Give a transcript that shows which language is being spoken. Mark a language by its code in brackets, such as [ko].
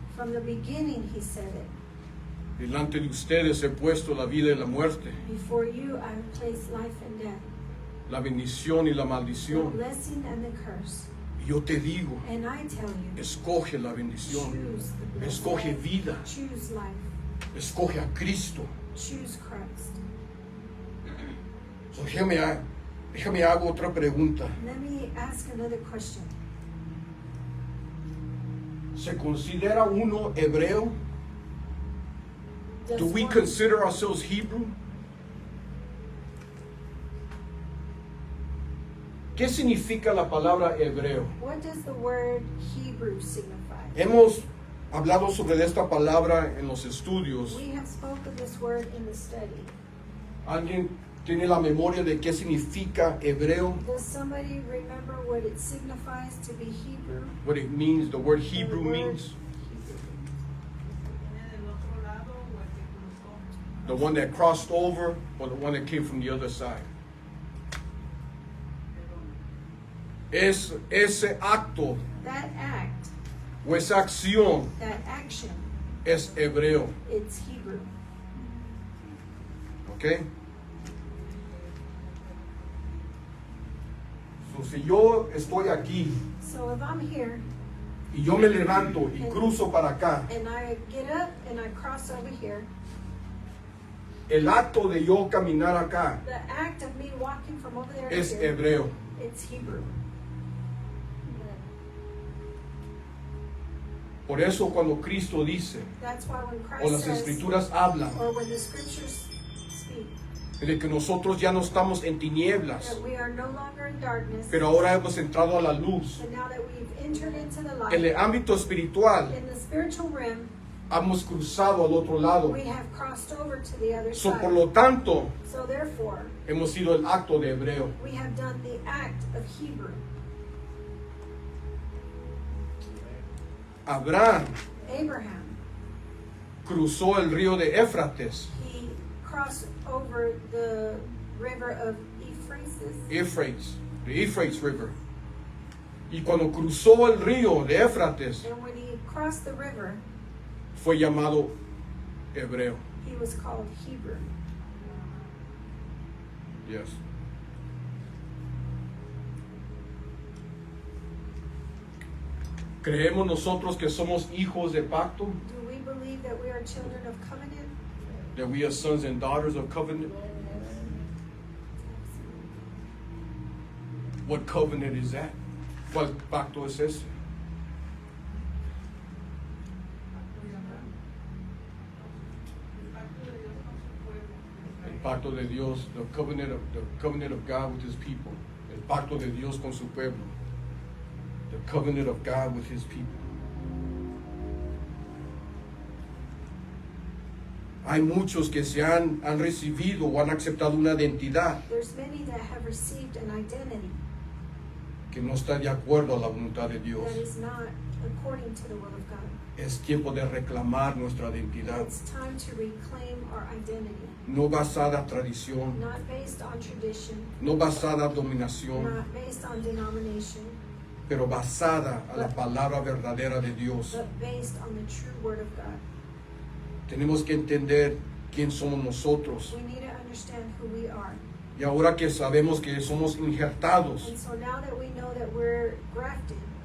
[en] From the beginning He said it. [es] delante de ustedes he puesto la vida y la muerte, [en] Before you I have placed life and death, [es] la bendición y la [en] the [es] maldición. [en] blessing and the curse. [es] Y yo te digo, [en] And I tell you, [es] escoge la bendición, [en] choose the blessing. [es] escoge vida, [en] Choose life. [es] escoge a Cristo. [en] Choose Christ. [es] So, déjame hago otra pregunta. [en] Let me ask another question. [es] ¿Se considera uno hebreo? [en] Does Do we one- consider ourselves Hebrew? [es] ¿Qué significa la palabra hebreo? [en] What does the word Hebrew signify? [es] Hemos hablado sobre esta palabra en los estudios. [en] We have spoken of this word in the study. [es] ¿Alguien tiene la memoria de qué significa hebreo? [en] Does somebody remember what it signifies to be Hebrew? What it means, the word The Hebrew word means? Hebrew. The one that crossed over or the one that came from the other side? [es] Es ese acto [en] That act, [es] o esa acción [en] that action, [es] es hebreo, [en] it's Hebrew. ¿ok? [es] So, si yo estoy aquí [en] So if I'm here [es] y yo me levanto y cruzo para acá, [en] and I get up and I cross over here, [es] el acto de yo caminar acá [en] the act of me walking from over there to [es] es [en] here, [es] hebreo. [en] it's Hebrew. [es] Por eso cuando Cristo dice, [en] That's why when [es] o [en] Christ [es] las [en] says, [es] escrituras hablan, [en] or when the scriptures speak, [es] de que nosotros ya no estamos en tinieblas, [en] that we are no longer in darkness, [es] pero ahora hemos entrado a la luz. [en] and now that we've entered into the [es] En el [en] light, [es] ámbito espiritual, [en] in the spiritual realm, [es] hemos cruzado al otro lado. [en] we have crossed over to the other So, side. [es] por lo tanto, [en] So therefore, [es] hemos sido el acto de hebreo. [en] we have done the act of Hebrew. [es] Abraham [en] Abraham, [es] cruzó el río de Éfrates, [en] he crossed over the river of Euphrates. the Euphrates River. [es] Y cuando cruzó el río de Éfrates, [en] And when he crossed the river, [es] fue llamado hebreo. [en] he was called Hebrew. Yes. [es] ¿Creemos nosotros que somos hijos de pacto? [en] Do we believe that we are children of covenant? That we are sons and daughters of covenant? What covenant is that? [es] ¿Cuál pacto es ese? El pacto de Dios, [en] the covenant of God with His people. [es] El pacto de Dios con su pueblo. [en] the covenant of God with His people. [es] Hay muchos que se han recibido o han aceptado una identidad [en] There's many that have received an identity [es] que no está de acuerdo a la voluntad de Dios. [en] that is not according to the will of God. [es] Es tiempo de reclamar nuestra identidad, [en] It's time to reclaim our identity, [es] no basada en tradición, [en] not based on tradition, [es] no basada en dominación, [en] not based on denomination, [es] pero basada a la palabra verdadera de Dios. [en] but based on the true word of God. [es] Tenemos que entender quién somos nosotros. [en] We need to understand who we are. [es] Y ahora que sabemos que somos injertados, [en] And so now that we know that we're grafted,